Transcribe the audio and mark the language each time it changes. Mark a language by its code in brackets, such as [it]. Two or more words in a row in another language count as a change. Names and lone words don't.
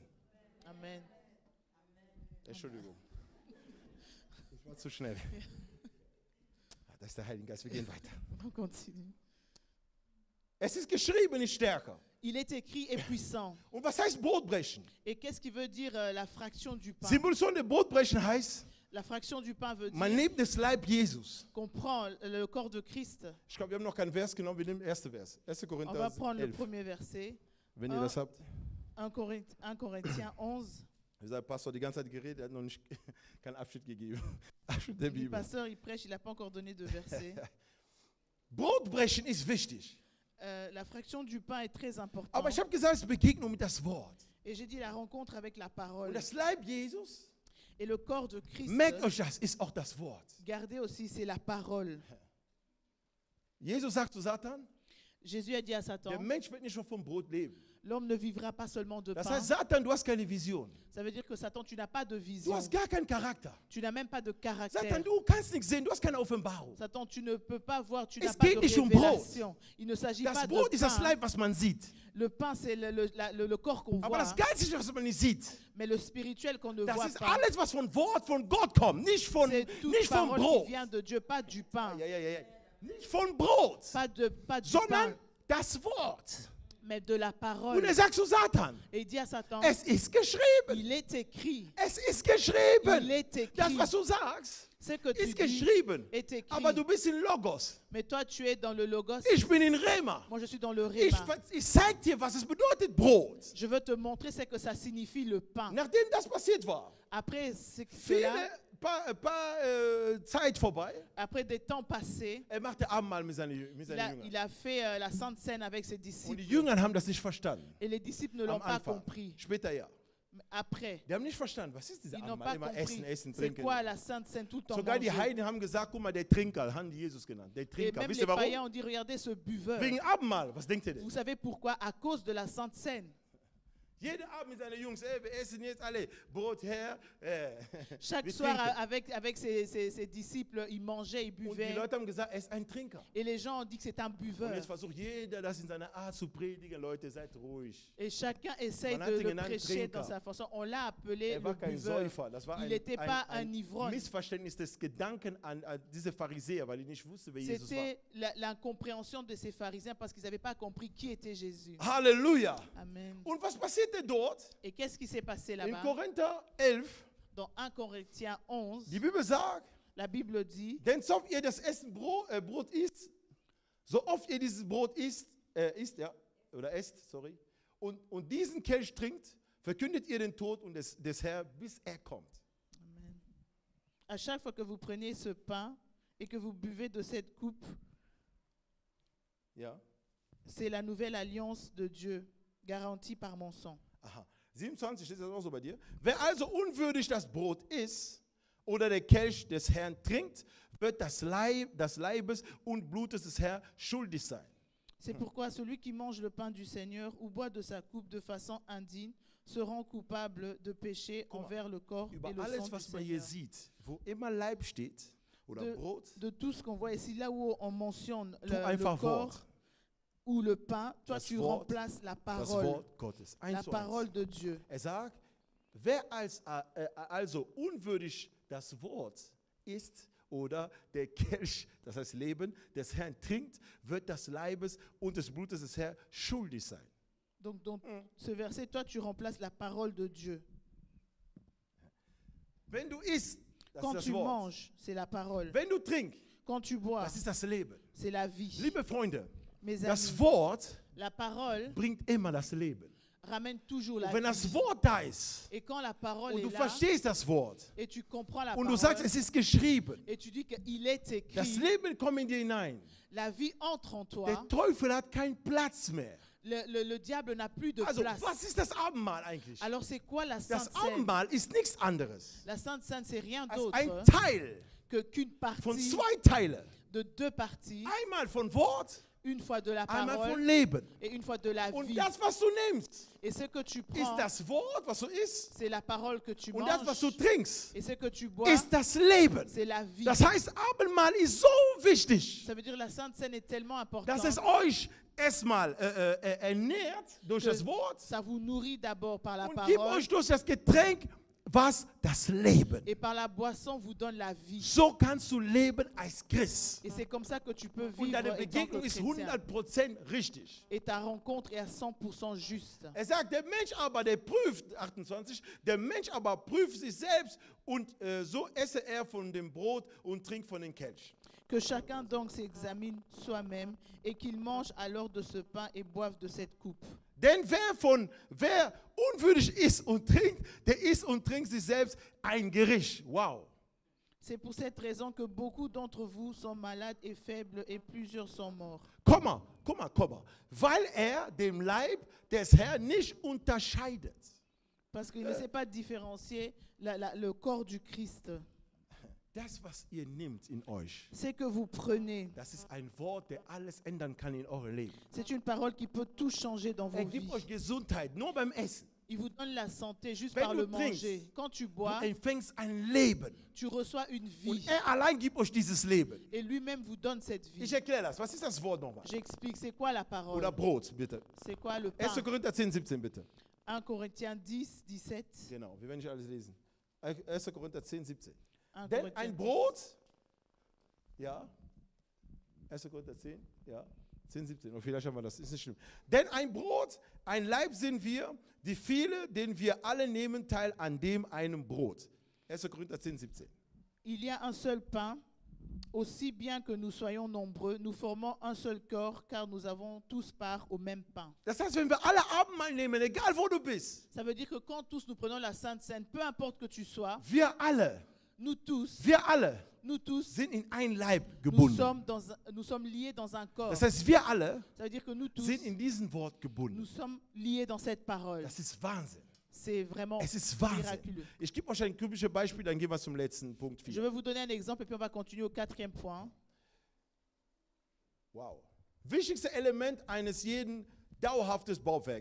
[de] Amen. Entschuldigung. Ich war zu schnell. Das ist der Heilige Geist. Wir gehen weiter. [fr] On continue. [de] Es ist geschrieben, nicht stärker. [fr] Il est écrit et puissant. [de] Und was heißt Brotbrechen? [fr] Et qu'est-ce qui veut dire la fraction du pain? [de] Symbolisation der Brotbrechen heißt, [fr] La fraction du pain veut [de] man [fr] dire [de] nimmt das Leib Jesus. [fr] qu'on prend le corps de Christ. [de] Ich glaube, wir haben noch keinen Vers genommen, wir nehmen den ersten Vers. 1. [fr] On va [de] Korinther [fr] prendre le 11, premier verset. [de] wenn ihr das habt. [fr] 1 Corinthiens 11. [de] Der Pastor hat die ganze Zeit geredet, er hat noch nicht keinen Abschnitt gegeben. Abschnitt der [fr] Le [de] Bibel. [fr] pasteur, il prêche, il n'a pas encore donné de verset. [de] Brotbrechen ist wichtig. [fr] La fraction du pain est très importante. [de] Aber ich habe gesagt, es ist Begegnung mit das Wort. [fr] Et j'ai dit la rencontre avec la parole [de] Und das Leib Jesus, [fr] et le corps de Christ. [de] merkt euch das, ist auch das Wort. [fr] Gardez aussi, c'est la parole. [de] Jesus sagt zu Satan, [fr] Jésus a dit à [de] der Satan, Mensch wird nicht nur vom Brot leben. [fr] l'homme ne vivra pas seulement de [de] Das [fr] pain. [de] heißt, Satan, du hast keine Vision. [fr] Ça veut dire que Satan, tu n'as pas de [de] Du [fr] vision. [de] hast gar keinen Charakter. [fr] Tu n'as même pas de Satan, caractère. [de] du kannst nichts sehen, du hast keine Offenbarung. [fr] Satan, tu ne peux pas voir, tu [de] Es [fr] n'as pas [de] geht [fr] de [de] nicht um Brot. [fr] révélation. Il ne s'agit [de] Das [fr] pas de [de] Brot ist das [fr] pain. [de] Leib, was man sieht. [fr] Le pain, c'est le corps qu'on [de] Aber [fr] voit, [de] das Geistliche, was man nicht sieht, [fr] mais le spirituel qu'on ne [de] das [fr] voit [de] ist [fr] pas. [de] alles, was vom Wort von Gott kommt, nicht vom [fr] C'est toute [de] Brot. [fr] parole qui vient de Dieu, pas du pain. [de] Ja. Nicht von Brot, [fr] Pas du [de] sondern [fr] pain, [de] das Wort. [fr] mais de la [de] Und [fr] parole. [de] sagt zu Satan, [fr] Et il dit à Satan, [de] es ist geschrieben. [fr] il est écrit. [de] Es ist geschrieben. [fr] Il est écrit. [de] Das, was du sagst, [fr] Ce que tu [de] ist [fr] dis [de] geschrieben. [fr] est écrit. [de] Aber du bist in Logos. [fr] Mais toi, tu es dans le Logos. [de] Ich bin in Rema. [fr] Moi, je suis dans le [de] Ich, [fr] Réma. [de] ich zeig dir, was es bedeutet, Brot. [fr] Je veux te montrer ce que ça signifie le pain. [de] Nachdem das passiert war, [fr] Après cela, [de] Zeit vorbei, [fr] après des temps passés, [de] machte Abendmahl mit seinen Jüngern. [fr] il a fait la Sainte Seine avec ses [de] Und die [fr] disciples. [de] Jünger haben das nicht verstanden. [fr] Et les disciples ne l'ont [de] Am [fr] pas [de] Anfang. [fr] compris. [de] Später ja. [fr] Après, [de] Die haben nicht verstanden, was ist dieser [fr] ils n'ont [de] Abendmahl? [fr] pas [de] Immer [fr] compris [de] essen, essen, [fr] c'est [de] trinken. [fr] quoi la Sainte Seine, tout le temps [de] Sogar die [fr] manger. [de] Heiden haben gesagt, guck mal, der Trinker, haben die Jesus genannt. Der [fr] Et [de] Trinker. [fr] même [de] Wisst [fr] les [de] ihr warum? [fr] païens ont dit, regardez ce buveur. [de] Wegen Abendmahl. Was denkt ihr denn? [fr] Vous savez pourquoi? À cause de la Sainte Seine. [de] Jeden Abend mit seinen Jungs, wir essen jetzt alle Brot her. [fr] Chaque [de] wir [fr] soir, [de] trinken. [fr] avec ses disciples, ils mangeaient, ils [de] Und die [fr] buvaient. [de] Leute haben gesagt, er ist ein Trinker. [fr] Et les gens ont dit que c'est un [de] Und [fr] buveur. [de] jetzt versucht jeder, das in seiner Art zu predigen. Leute, seid ruhig. [fr] Et chacun essaye [de] Man hat ihn [fr] de [de] genannt [fr] prêcher [de] Trinker. [fr] dans sa façon. On l'a appelé [de] Er war [fr] le [de] kein [fr] buveur. [de] Säufer. Das war [fr] Il n'était pas un ivrogne. [de] Missverständnis des Gedanken an diese Pharisäer, weil die nicht wussten, wer Jesus war. [fr] C'était l'incompréhension de ces pharisiens parce qu'ils n'avaient pas compris qui était Jésus. [de] Halleluja. Amen. Und was passierte dort? [fr] Et qu'est-ce qui s'est passé [de] In [fr] là-bas? [de] Korinther 11, [fr] Dans 1 Corinthiens 11, [de] die Bibel sagt, [fr] la Bible dit, [de] denn so oft ihr das Essen Brot isst, so oft ihr dieses Brot isst, sorry, und diesen Kelch trinkt, verkündet ihr den Tod und des Herrn, bis er kommt. Amen. [fr] À chaque fois que vous prenez ce pain et que vous buvez de cette coupe, [de] Ja? [fr] c'est la nouvelle alliance de Dieu, garantie par mon sang. [de] Aha. 27 steht das auch so bei dir. Wer also unwürdig das Brot isst oder der Kelch des Herrn trinkt, wird das Leibes und Blutes des Herrn schuldig sein. [fr] C'est pourquoi celui qui mange le pain du Seigneur ou boit de sa coupe de façon indigne se rend coupable de péché [de] Guck mal, [fr] envers le corps [de] Über [fr] et le [de] alles, [fr] sang du [de] was man hier [fr] Seigneur. [de] sieht, wo immer Leib steht oder Brot, [fr] De tout ce qu'on voit ici, là où on mentionne tu le [de] einfach [fr] corps [de] Wort. [fr] ou le pain, toi [de] Das [fr] tu [de] Wort, [fr] remplaces la [de] Das [fr] parole, [de] Wort Gottes. [fr] la [de] Eins zu [fr] parole [de] eins. [fr] de Dieu. [de] Sagt, wer also unwürdig das Wort isst oder der Kelch, das heißt Leben, des Herrn trinkt, wird des Leibes und des Blutes des Herrn schuldig sein. [fr] Donc dans ce verset, toi tu remplaces la parole de Dieu. [de] Wenn du isst, das [fr] Quand [de] ist [fr] tu [de] das Wort. [fr] manges, c'est la parole. [de] Wenn du trinkst, [fr] Quand tu bois, [de] das ist das Leben. [fr] c'est la vie. [de] Liebe Freunde, [fr] Mes [de] das [fr] amis, [de] Wort [fr] la parole [de] bringt immer das Leben. [fr] ramène toujours la [de] Und wenn [fr] vie. [de] das Wort da ist [fr] Et quand la parole [de] und du [fr] est là, [de] verstehst das Wort [fr] et tu comprends la [de] und du [fr] parole, [de] sagst, es ist geschrieben, [fr] et tu dis qu'il est [de] das [fr] écrit, [de] Leben kommt in dir hinein. [fr] la vie entre en toi, [de] Der Teufel hat keinen Platz mehr. [fr] le diable n'a plus de [de] Also, [fr] place. [de] was ist das Abendmahl eigentlich? [fr] Alors c'est quoi la [de] Das [fr] Sainte Seine? [de] Abendmahl ist nichts anderes [fr] La Sainte Seine, c'est rien [de] als [fr] d'autre [de] ein Teil [fr] qu'une [de] von [fr] partie [de] zwei Teilen. [fr] de deux parties, [de] Einmal von Wort, [fr] une fois de la [de] einmal von [fr] parole [de] Leben. [fr] et une fois de la [de] Und [fr] vie. [de] das, was du nimmst, [fr] Et ce que tu [de] ist [fr] prends, [de] das Wort, was du isst. [fr] c'est la parole que tu [de] Und das, was du [fr] manges. [de] trinkst, [fr] Et ce que tu bois, [de] ist das Leben. [fr] c'est la vie. [de] Das heißt, Abendmahl ist so wichtig, [fr] Ça veut dire la Sainte Seine est tellement [de] dass [fr] importante. [de] es euch erstmal ernährt durch [fr] que [de] das Wort [fr] ça vous nourrit d'abord par la [de] und gibt [fr] parole [de] euch durch das Getränk was? Das Leben. [fr] et par la boisson vous donne la vie. [de] So kannst du leben als Christ. [fr] Et c'est comme ça que tu peux [de] Und [fr] vivre [de] deine [fr] en tant que [de] Begegnung ist [fr] chrétien. [de] 100% richtig. [fr] Et ta rencontre est à 100% juste. [de] Er sagt, der Mensch aber, der prüft, 28, der Mensch aber prüft sich selbst und so esse er von dem Brot und trinkt von dem Kelch. [fr] Que chacun donc s'examine soi-même et qu'il mange alors de ce pain et boive de cette coupe. [de] Denn wer unwürdig isst und trinkt, der isst und trinkt sich selbst ein Gericht. Wow. [fr] C'est pour cette raison que beaucoup d'entre vous sont malades et faibles et plusieurs sont morts. [de] Komm mal. Weil er dem Leib des Herrn nicht unterscheidet. [fr] Parce qu'il ne sait pas différencier le corps du Christ. [de] Das, was ihr nehmt in euch, [fr] C'est que vous prenez. [de] das ist ein Wort, der alles ändern kann in eurem Leben. [fr] C'est une parole qui peut tout changer dans vos [de] Gibt [fr] vies. [de] euch Gesundheit, nur beim Essen. [fr] Il vous donne la santé juste [de] Wenn [fr] par [de] du [fr] le [de] trinkst, [fr] manger. Quand tu [de] Du [fr] bois, [de] empfängst ein Leben. [fr] tu reçois une [de] Und [fr] vie. [de] allein gibt euch dieses Leben. [fr] Et lui-même vous donne cette vie. [de] Ich erkläre das. Was ist das Wort nochmal? [fr] J'explique, c'est quoi la parole? [de] Oder Brot, bitte. [fr] C'est quoi le pain? [de] 1. Korinther 10, 17, bitte. [fr] 1 Corinthiens 10, 17. [de] Genau, wir werden nicht alles lesen. 1. Korinther 10, 17. [fr] 1 [de] Denn [fr] Corinthiens [de] ein [fr] 10. [de] Brot, ja, 1. Korinther 10, ja, 10, 17, und vielleicht haben wir das, ist nicht schlimm. Denn ein Brot, ein Leib sind wir, die viele, den wir alle nehmen teil an dem einen Brot. 1. Korinther 10, 17. [fr] Il y a un seul pain, aussi bien que nous soyons nombreux, nous formons un seul corps, car nous avons tous part au même pain. [de] Das heißt, wenn wir alle Abendmahl nehmen, egal wo du bist, [fr] Ça veut dire que quand tous nous prenons la Sainte Seine, peu importe que tu sois, [de] wir alle [fr] nous tous, [de] sind in ein Leib [fr] nous [de] gebunden. [fr] sommes liés dans un corps. [de] Das heißt, wir alle [fr] Ça veut dire que nous tous, [de] sind in diesem Wort [fr] nous [de] gebunden. [fr] sommes liés dans cette parole. [de] Das ist Wahnsinn. [fr] C'est vraiment [de] Es ist Wahnsinn. [fr] miraculeux. [de] Ich gebe euch ein typisches Beispiel, dann gehen wir zum letzten Punkt [fr] Je 4. vais vous donner un exemple et puis on va continuer au 4e point. Wow. [de] Wichtigste Element eines jeden dauerhaftes Bauwerk.